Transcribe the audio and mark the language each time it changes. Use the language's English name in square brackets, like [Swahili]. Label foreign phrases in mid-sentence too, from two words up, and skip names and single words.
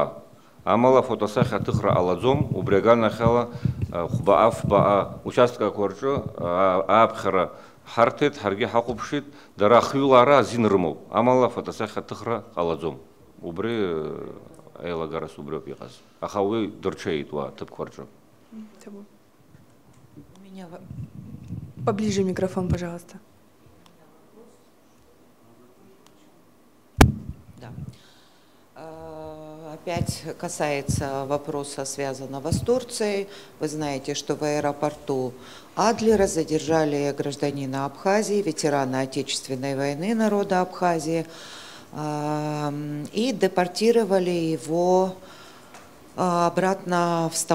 [Abkhazian] Амала фотосахьа аҭыхра ҟалаӡом, убри аганахьала хәбаа-фбаа участкақәа рҿы ааԥхьара ҳарҭеит, ҳаргьы ҳахәаԥшит, дара ахҩылаара азин рымоуп. Амала фотосахьа аҭыхра ҟалаӡом. Убри аилагарас убриоуп иҟаз. Аха уи дырҽеит уа ҭыԥқәа рҿы. [Russian] Поближе микрофон, пожалуйста. Да. Опять касается вопроса, связанного с Турцией. Вы знаете, что в аэропорту Адлера задержали гражданина Абхазии, ветерана Отечественной войны народа Абхазии, и депортировали его обратно в Стамбул.